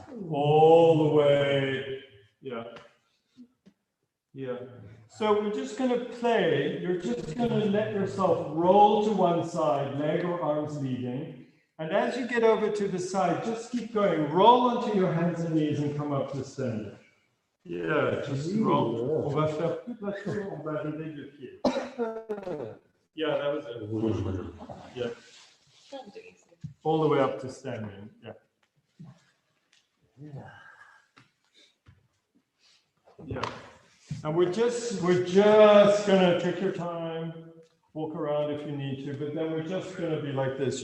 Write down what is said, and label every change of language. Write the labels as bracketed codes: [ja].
[en] All the way. Yeah. Yeah. So we're just going to play. You're just going to let yourself roll to one side, leg or arms leading. And as you get over to the side, just keep going. Roll onto your hands and knees and come up to standing. Yeah, just roll. [fr] On va faire toute la chose, on va arriver du pied. [en] Yeah, that was it. Yeah. All the way up to standing. Yeah. Yeah. And we're just gonna take your time, walk around if you need to, but then we're just gonna be like this.